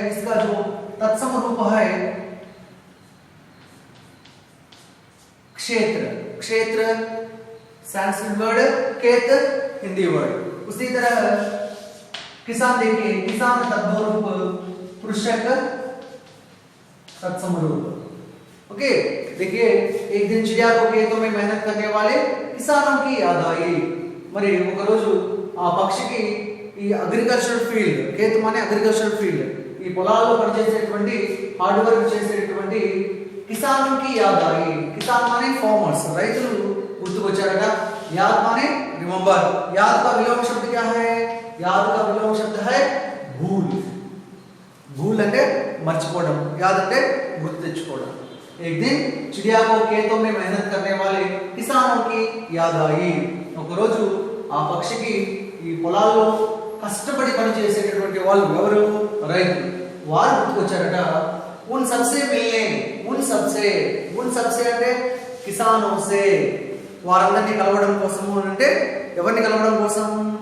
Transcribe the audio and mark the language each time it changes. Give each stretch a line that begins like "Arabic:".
Hindi: इसका जो तत्सम रूप है क्षेत्र, क्षेत्र संस्कृत वर्ड, केत हिंदी वर्ड। उसी तरह किसान देखिए, किसान तद्भव रूप, कृषक तत्सम रूप। ओके, देखिए एक दिन चिड़िया को खेतों में मेहनत करने वाले किसानों की याद आई।
Telugu: మరి ఒక రోజు ఆ పక్షికి ఈ అగ్రికల్చర్ ఫీల్డ్, కేతు మానే అగ్రికల్చర్ ఫీల్డ్, ఈ పొలాల్లో పనిచేసేటువంటి హార్డ్ వర్క్ చేసేటువంటి కిసాన్కి
Hindi: యాద్ ఆయి।
Telugu: కిసాన్ మానే ఫార్మర్స్, రైతులు గుర్తుకొచ్చారట। యాద్ మానే
English: Remember.
Hindi: याद का विलोम शब्द क्या है? याद का विलोम शब्द है भूल।
Telugu: भूल అంటే మర్చిపోవడం, యాద్ అంటే గుర్తు తెచ్చుకోవడం।
Hindi: एक दिन चिड़िया को खेतों में मेहनत करने वाले किसानों की याद आई।
Telugu: ఒక రోజు ఆ పక్షికి ఈ పొలాల్లో కష్టపడి పని చేసేటటువంటి వాళ్ళు ఎవరు? రైతులు। వారు గుర్తుకొచ్చారట।
Hindi: उन सबसे मिलने, उन सबसे
Telugu: అంటే కిసానో సే, వారందరినీ కలవడం కోసము అంటే ఎవరిని కలవడం కోసం?